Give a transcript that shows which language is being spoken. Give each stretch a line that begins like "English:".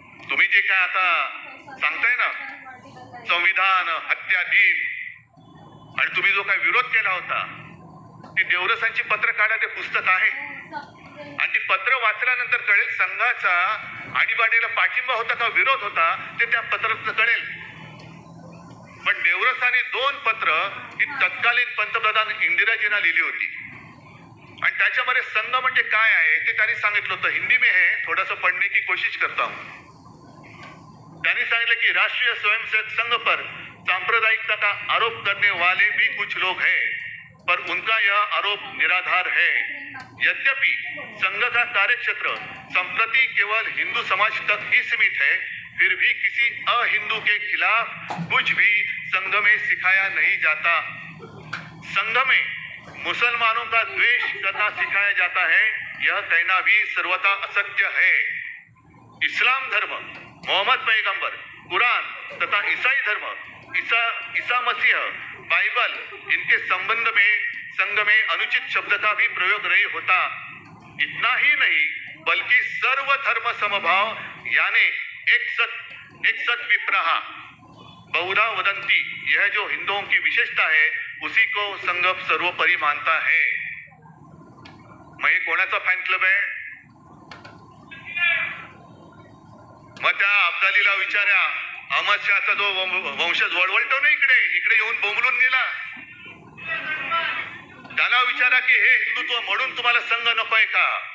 Marathi: तुम्ही जे काय आता सांगताय ना संविधान हत्या दिन आणि तुम्ही जो काय विरोध केला होता, ती देवरसांची पत्र काढा, ते पुस्तक आहे आणि ती पत्र वाचल्यानंतर कळेल संघाचा आणीबाणीला पाठिंबा होता का विरोध होता ते त्या पत्रात कळेल. पण देवरसाने 2 पत्र ही तत्कालीन पंतप्रधान इंदिराजींना लिहिली होती आणि त्याच्यामध्ये संघ म्हणजे काय आहे ते त्यांनी सांगितलं होतं.
Hindi: हिंदी में है, थोड़ा सा पढ़ने की कोशिश करता हूं.
Marathi: त्यांनी सांगितलं की
Hindi: राष्ट्रीय स्वयंसेवक संघ पर सांप्रदायिकता का आरोप करने वाले भी कुछ लोग हैं, पर उनका यह आरोप निराधार है. यद्यपि संघ का कार्यक्षेत्र संप्रति केवल हिंदू समाज तक ही सीमित है, फिर भी किसी अहिंदू के खिलाफ कुछ भी संघ में सिखाया नहीं जाता. संघ में मुसलमानों का द्वेष करना सिखाया जाता है, यह कहना भी सर्वथा असत्य है. इस्लाम धर्म, मोहम्मद पैगंबर, कुरान तथा ईसाई धर्म, ईसा मसीह, बाइबल, इनके संबंध में संघ में अनुचित शब्द का भी प्रयोग नहीं होता. इतना ही नहीं बल्कि सर्व धर्म समभाव यानी एक सत विप्रहा बहुधा वदंती, यह जो हिंदुओं की विशेषता है उसी को संघ सर्वोपरि मानता है.
Marathi: मग हे कोणाचा फॅन क्लब आहे? मग त्या अब्दालीला विचारा, अहमद शहाचा जो वंशज वळवळतो ना इकडे येऊन बोंबलून गेला, त्याला विचारा की हे हिंदुत्व म्हणून तुम्हाला संघ नकोय का?